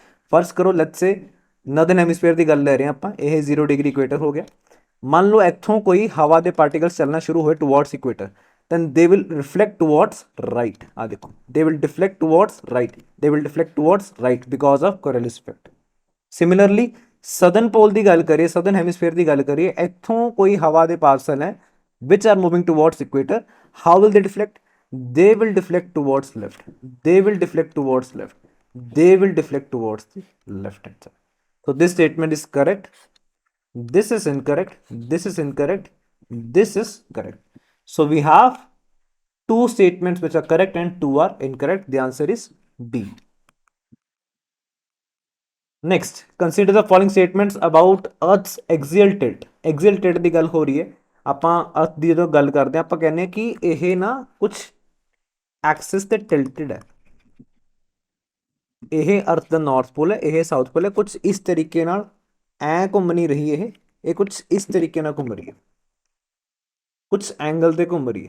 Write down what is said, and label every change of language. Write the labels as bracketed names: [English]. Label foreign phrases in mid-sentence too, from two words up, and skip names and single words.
[Punjabi] ਫਰਜ਼ ਕਰੋ [English] let's say northern hemisphere [Punjabi] ਦੀ ਗੱਲ ਲੈ ਰਹੇ ਹਾਂ ਆਪਾਂ, ਇਹ 0 [English] degree equator [Punjabi] ਹੋ ਗਿਆ। ਮੰਨ ਲਓ ਇੱਥੋਂ ਕੋਈ ਹਵਾ ਦੇ ਪਾਰਟੀਕਲਸ ਚੱਲਣਾ ਸ਼ੁਰੂ ਹੋਏ [English] towards equator, then they will reflect towards right। [Punjabi] ਆ ਦੇਖੋ, [English] they will deflect towards right, they will deflect towards right because of Coriolis effect। Similarly southern pole [Punjabi] ਦੀ ਗੱਲ ਕਰੀਏ, [English] southern hemisphere [Punjabi] ਦੀ ਗੱਲ ਕਰੀਏ, ਇੱਥੋਂ ਕੋਈ ਹਵਾ ਦੇ ਪਾਰਸਲ ਹੈ [English] which are moving towards equator, how will they deflect? They will deflect towards left, they will deflect towards left, they will deflect towards the left hand side। So this statement is correct, this is incorrect, this is incorrect, this is correct। So we have two statements which are correct and two are incorrect. The answer is B। Next, consider the following statements about Earth's axial tilt। Axial tilt [Punjabi] ਦੀ ਗੱਲ ਹੋ ਰਹੀ ਹੈ, ਆਪਾਂ ਅਰਥ ਦੀ ਜਦੋਂ ਗੱਲ ਕਰਦੇ ਹਾਂ ਆਪਾਂ ਕਹਿੰਦੇ ਹਾਂ ਕਿ ਇਹ ਨਾ ਕੁਝ ਐਕਸਿਸ ਤੇ ਟਿਲਟਡ ਹੈ। ਇਹ ਅਰਥ ਦਾ [English] north pole [Punjabi] ਹੈ, ਇਹ [English] south pole [Punjabi] ਹੈ। ਕੁਝ ਇਸ ਤਰੀਕੇ ਨਾਲ ਐ ਘੁੰਮ ਨਹੀਂ ਰਹੀ, ਇਹ ਕੁਝ ਇਸ ਤਰੀਕੇ ਨਾਲ ਘੁੰਮ ਰਹੀ ਹੈ, ਕੁਝ ਐਂਗਲ ਤੇ ਘੁੰਮ ਰਹੀ ਹੈ।